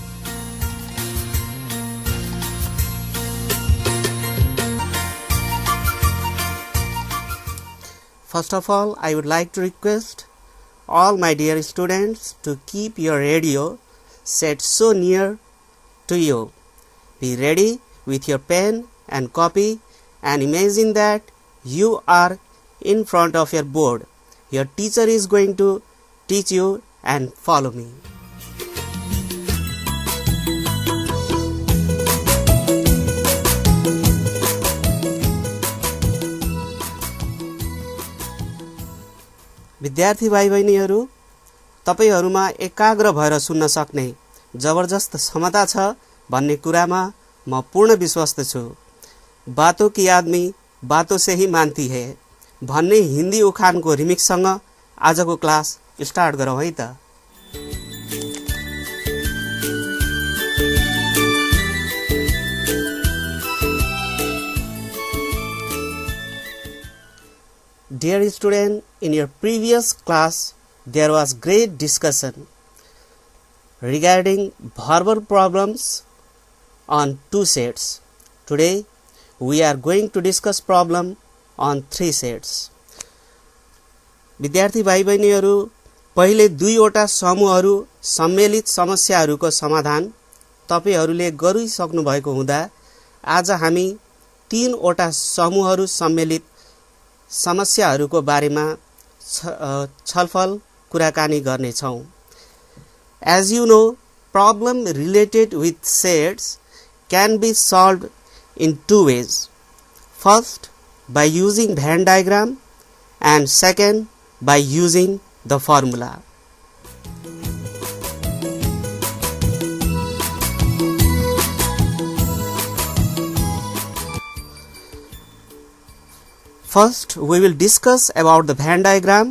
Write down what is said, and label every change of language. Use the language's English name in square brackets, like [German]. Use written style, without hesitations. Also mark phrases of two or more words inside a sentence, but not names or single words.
[English] First of all, I would like to request all my dear students to keep your radio set so near to you. Be ready with your pen and copy and imagine that you are in front of your board. Your teacher is going to teach you and follow me. [Nepali] विद्यार्थी भाइ बहिनीहरू, तपाईहरुमा एकाग्र भएर सुन्न सक्ने जबरजस्त क्षमता छ भन्ने कुरामा म पूर्ण विश्वस्त छु। [Hindi] बातों की आदमी बातों से ही मानती है [Nepali] भन्ने हिन्दी उखानको रिमिक्ससँग आजको [English] class start [Nepali] गरौँ है त। [English] Dear student, in your previous class there was great discussion regarding verbal problems on 2 sets. Today we are going to discuss problem on 3 sets. [Nepali] विद्यार्थी भाइ बहिनीहरू, पहिले 2 वटा समूहहरू सम्मिलित समस्याहरूको समाधान तपाईहरूले गरिसक्नु भएको हुँदा आज हामी 3 वटा समूहहरू सम्मिलित समस्याहरूको बारेमा छलफल कुराकानी गर्ने छौं। [English] As you know, problem related with sets can be solved in 2 ways. First, by using Venn diagram, and second, by using the formula. First, we will discuss about the Venn diagram.